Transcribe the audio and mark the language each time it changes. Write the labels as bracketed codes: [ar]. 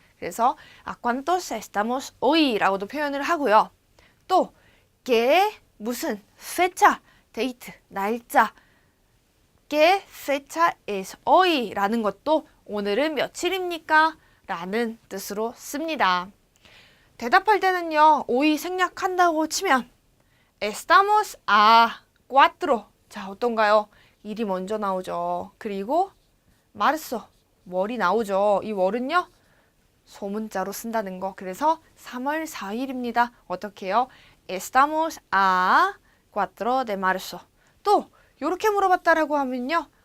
[ko] 그래서 [es] ¿A cuántos estamos hoy? [ko] 라고도 표현을 하고요. 또 qué 무슨 fecha, 데이트, 날짜. [es] ¿Qué fecha es hoy? [ko] 라는 것도 오늘은 며칠입니까? 라는 뜻으로 씁니다. 대답할 때는요. [es] hoy [ko] 생략한다고 치면 [es] estamos a cuatro. [ko] 자, 어떤가요? 일이 먼저 나오죠. 그리고 marzo, 월이 나오죠. 이 월은요. 소문자로 쓴다는 거. 그래서 3월 4일입니다. 어떻게 해요? [es] Estamos a 4 de marzo. [ko] 또 이렇게 물어봤다라고 하면요.